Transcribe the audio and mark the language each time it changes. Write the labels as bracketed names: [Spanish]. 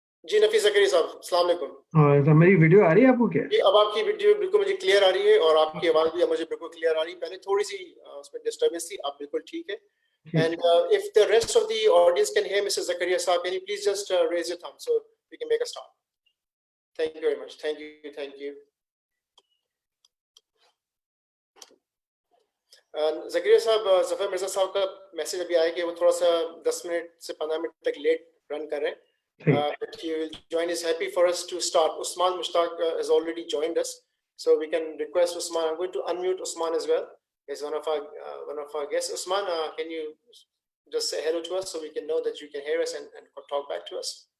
[Hindi] जी नफीस ज़करिया साहब, अस्सलाम वालेकुम। मेरी वीडियो आ रही है आपको क्या? जी, अब आपकी वीडियो बिल्कुल मुझे क्लियर आ रही है और आपकी आवाज भी मुझे बिल्कुल क्लियर आ रही है। पहले थोड़ी सी उसमें डिस्टर्बेंस थी, अब बिल्कुल ठीक है। [English] And if the rest of the audience can hear Mr. Zakaria Saab, can you please just raise your thumb so we can make a start? Thank you very much. Thank you. Thank you. [Hindi] Zakaria Saab, Zafar Mirza Saab का message अभी आया कि वो थोड़ा सा 10 minute से 15 minute तक late run कर रहे हैं. [English] But he will join. Is happy for us to start. Usman Mushtaq has already joined us, so we can request Usman. I'm going to unmute Usman as well. He's one of our guests. Usman, can you just say hello to us so we can know that you can hear us and talk back to us?